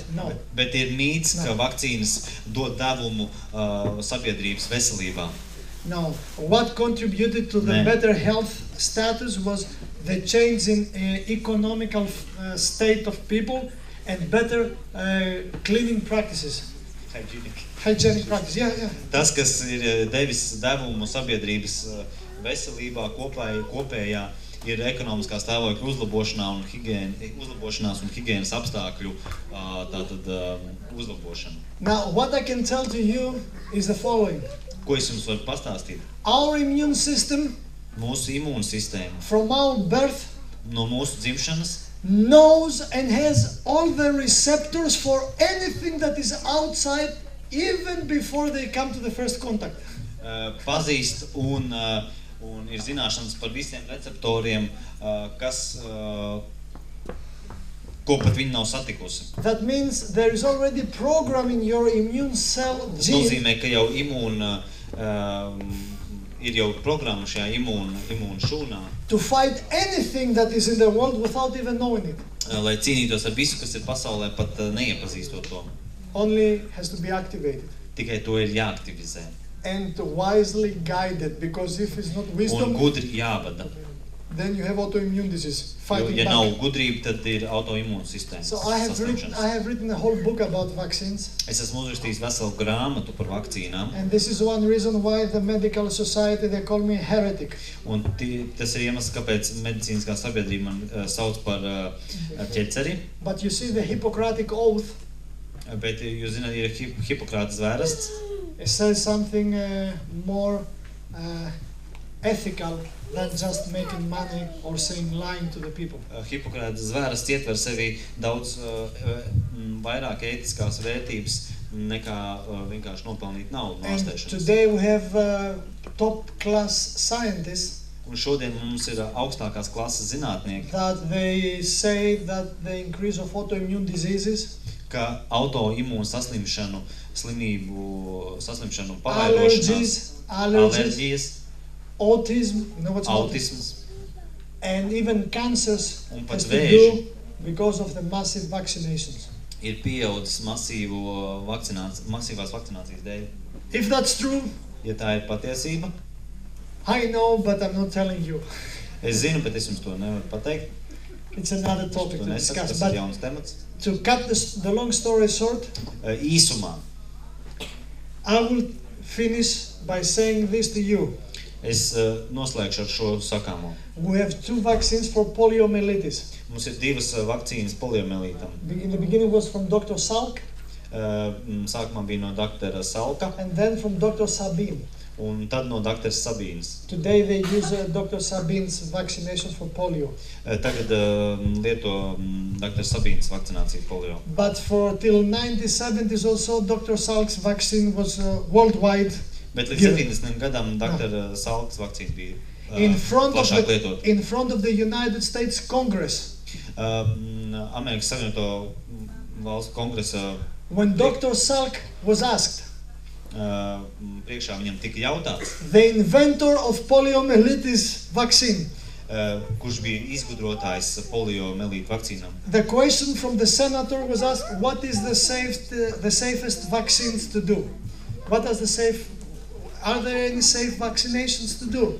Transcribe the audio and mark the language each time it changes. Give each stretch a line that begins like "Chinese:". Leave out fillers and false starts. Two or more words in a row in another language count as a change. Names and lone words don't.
English: No.
Latvian: Bet ir mīts, ka vakcīnas dod devumu sabiedrības veselībā.
English: No. What contributed to the
Latvian: Nē.
English: better health status was the change in economical state of people and better cleaning practices. Hygienic practice. Yeah, yeah.
Latvian: Tas, kas ir devis devumu sabiedrības veselībā kopējā, ir ekonomiskā stāvokļa uzlabošanās un higienas apstākļu uzlabošana.
English: Now, what I can tell to you is the following.
Latvian: Ko es jums varu pastāstīt?
English: Our immune system,
Latvian: Mūsu imūnsistēma
English: from our birth,
Latvian: no mūsu dzimšanas
English: knows and has all the receptors for anything that is outside, even before they come to the first contact.
Latvian: Pazīst un ir zināšanas par visiem receptoriem, ko pat viņi nav satikusi.
English: That means there is already programming your immune cell
Latvian: Tas gene nozīmē, ka jau ir jau programma šajā imūna šūnā,
English: to fight anything that is in the world without even knowing it.
Latvian: Lai cīnītos ar visu, kas ir pasaulē, pat neiepazīstot to.
English: Only has to be activated
Latvian: Tikai to ir jāaktivizē.
English: and wisely guided, because if it's not
Latvian: Un wisdom, gudri jāvada.
English: then you have autoimmune disease
Latvian: Jo, fighting ja back. nav gudrība, tad ir autoimūnsistēmas
English: So I have written a whole book about vaccines,
Latvian: Es esmu uzrakstījis veselu grāmatu par vakcīnām,
English: and this is one reason why the medical society, they call me heretic.
Latvian: un tas ir iemesls, kāpēc medicīniskā sabiedrība man sauc par ķeceri.
English: But you see, the Hippocratic oath,
Latvian: Bet, jūs zināt, ir Hipokrāta zvērests,
English: it says something more ethical than just making money or saying lying to the people.
Latvian: Hipokrāta zvērests ietver sevi daudz vairāk ētiskās vērtības nekā vienkārši nopelnīt naudu no And ārstēšanas.
English: today we have top class scientists
Latvian: Un šodien mums ir augstākās klases zinātnieki,
English: that they say that the increase of autoimmune diseases,
Latvian: ka autoimūnu saslimšanu pavairošanās, alerģijas,
English: autism, you know what's
Latvian: autisms
English: and even cancers
Latvian: Un pat
English: has to
Latvian: vēži.
English: do because of the massive vaccinations.
Latvian: ir pieaudzis masīvās vakcinācijas dēļ.
English: If that's true,
Latvian: Ja tā ir patiesība,
English: I know, but I'm not telling you.
Latvian: es zinu, bet es jums to nevaru pateikt.
English: It's another topic
Latvian: To to nesaku, discuss. tas ir But jauns temats.
English: to cut the long story short,
Latvian: Īsumā,
English: I will finish by saying this to you.
Latvian: es noslēgšu ar šo sakāmo.
English: We have two vaccines for poliomyelitis.
Latvian: Mums ir divas vakcīnas poliomielītam.
English: In the beginning was from Dr. Salk
Latvian: Sākumā bija no doktora Salka
English: and then from Dr. Sabin.
Latvian: un tad no doktora Sabīnas.
English: Today they use Dr. Sabin's vaccination for polio.
Latvian: Tagad lieto doktora Sabīnas vakcināciju polio.
English: But for till 1970s also Dr. Salk's vaccine was worldwide
Latvian: Bet līdz given. 70. gadam doktora Salkas vakcīna bija
English: in front
Latvian: plašāk lietot.
English: of the United States Congress.
Latvian: Amerikas Savienoto valstu kongresa
English: When Dr. Salk was asked,
Latvian: priekšā viņam tika jautāts,
English: the inventor of poliomyelitis vaccine,
Latvian: kurš bija izgudrotājs poliomielītu vakcīnām.
English: the question from the senator was asked, what is the safest vaccines to do? Are there any safe vaccinations to do?